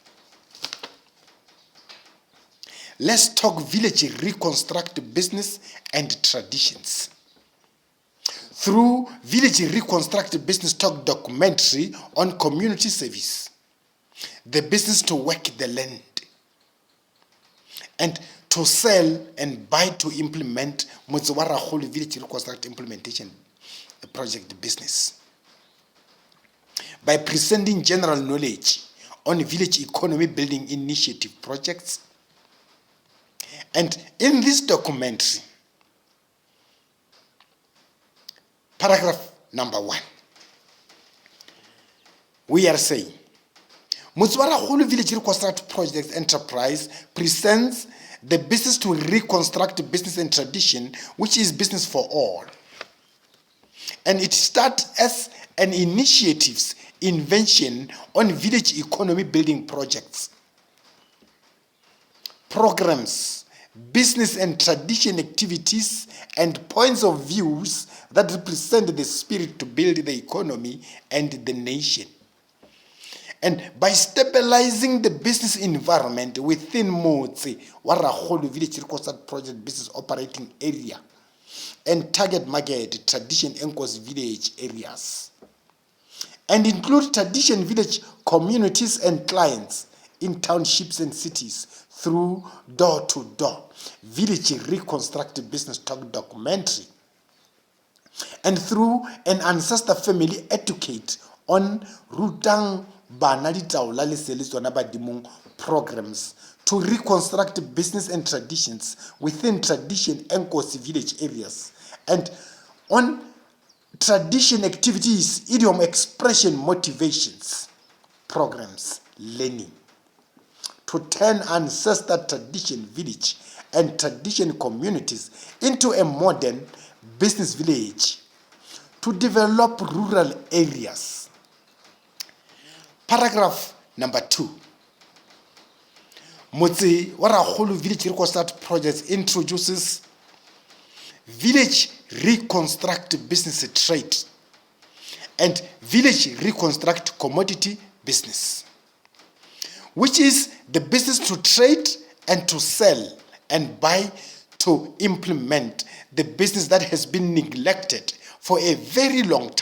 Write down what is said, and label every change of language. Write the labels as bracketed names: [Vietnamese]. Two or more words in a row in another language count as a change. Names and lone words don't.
[English] Let's talk village reconstruct business and traditions. Through Village Reconstruct Business Talk documentary on community service, the business to work the land, and to sell and buy to implement motse wa Ragolo Village Reconstruct Implementation Project business. By presenting general knowledge on village economy building initiative projects. And in this documentary, paragraph number 1, we are saying, motse wa Ragolo Village Reconstruct Project Enterprise presents the business to reconstruct business and tradition, which is business for all. And it starts as an initiative's invention on village economy building projects, programs, business and tradition activities, and points of views that represent the spirit to build the economy and the nation. And by stabilizing the business environment within motse wa Ragolo Village Reconstruct Project business operating area and target market tradition Enkos village areas, and include tradition village communities and clients in townships and cities through door-to-door village reconstructed business talk documentary, and through an ancestor family educate on [Northern Sotho] rutang bana ditaola le sele tsona badimong [English] programs to reconstruct business and traditions within tradition Enkos village areas, and on tradition activities, idiom expression motivations, programs, learning, to turn ancestor tradition village and tradition communities into a modern business village, to develop rural areas. Paragraph number 2. Motse wa Ragolo Village Reconstruct Project introduces village reconstruct business trade and village reconstruct commodity business, which is the business to trade and to sell and buy to implement the business that has been neglected for a very long time,